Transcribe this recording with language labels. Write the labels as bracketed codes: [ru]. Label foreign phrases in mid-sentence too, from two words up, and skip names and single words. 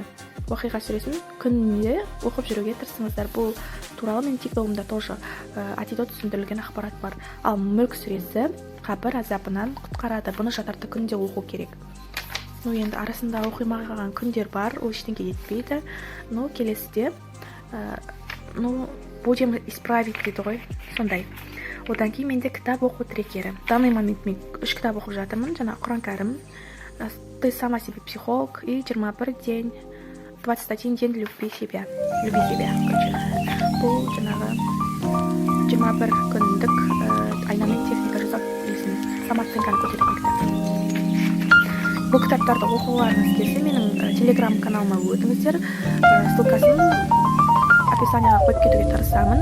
[kk] Уақиға сүресін күнде оқып жүруге тырысыңыздар. Бұл туралы мен TikTok'ымда тоже антидот түсіндірілген ақпарат бар. Ал мүлк сүресі қабір азабынан құтқарады. Бұны жатарда күнде оқу керек. Енді арасында оқимаған күндер бар, ол ештеңе етпейді. Келесіде [ru] будем исправить [kk] дейді ғой, сондай. Одан кейін менде кітап оқу трекері. [ru] Данный момент [kk] мен 3 кітап оқып жатырмын. Жаңа Құран кәрім, [ru] ты сама себе психолог и 21 день, 21 день люби себя. [kk] Бұл жаңағы 21 күндік айнамен техника жасап самооценканы көтеретін кітап. Бұл кітаптарды оқуларыңыз келсе, менің телеграм каналыма өтіңіздер. Ссылкасын описанияға қойып кетуге тырысамын.